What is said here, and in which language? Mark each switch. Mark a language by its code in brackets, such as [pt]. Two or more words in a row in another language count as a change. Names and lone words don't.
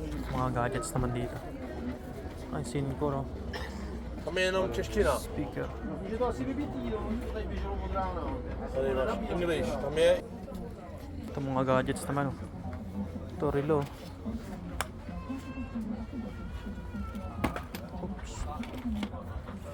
[tl] Mga gadgets naman dito. Ay, Syncro. [cs] Tam je jenom čeština. Speaker. Může to asi vybitý, tady běželo od rána. Tady máš English, tam je. [tl] Ito mga gadgets naman. Oh. Ito relo. Oops.